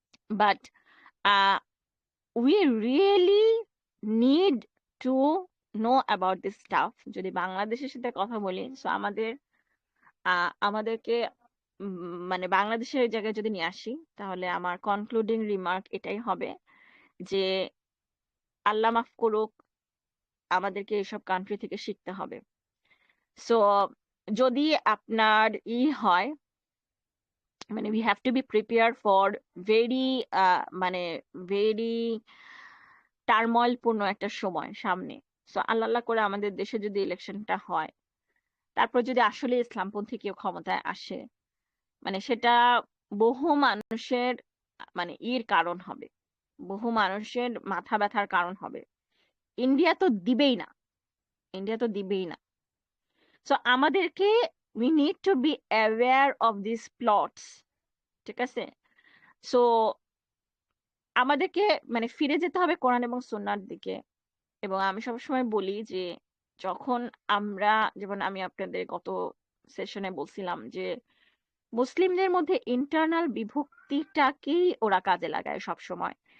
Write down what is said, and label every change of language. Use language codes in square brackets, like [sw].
[en] But we really need to know about this stuff. [bn] যদি বাংলাদেশের সাথে কথা বলি, সো আমাদেরকে মানে বাংলাদেশের এই জায়গায় যদি নিয়ে আসি, তাহলে আমার কনক্লুডিং রিমার্ক এটাই হবে যে আল্লাহ মাফ করুক, আমাদেরকে এসব কান্ট্রি থেকে শিখতে হবে। সো যদি আপনার হয়, মানে [en] we have to be prepared for very [bn] মানে very টার্ময়েল পূর্ণ একটা সময় সামনে। সো আল্লাহ আল্লাহ করে আমাদের দেশে যদি ইলেকশনটা হয়, তারপর যদি আসলে ইসলামপন্থী কেউ ক্ষমতায় আসে, মানে সেটা বহু মানুষের মানে কারণ হবে, বহু মানুষের মাথা ব্যথার কারণ হবে। ইন্ডিয়া তো দিবেই না, ইন্ডিয়া তো দিবেই না। সো আমাদেরকে [en] we need to be aware of these plots, [bn] ঠিক আছে? সো আমাদেরকে মানে ফিরে যেতে হবে কোরআন এবং সুন্নাহর দিকে। এবং আমি সবসময় বলি যে যখন আমরা, যেমন আমি আপনাদের গত সেশনে বলছিলাম যে মুসলিমদের মধ্যে ইন্টারনাল বিভক্তিটাকেই ওরা কাজে লাগায় সব সময়।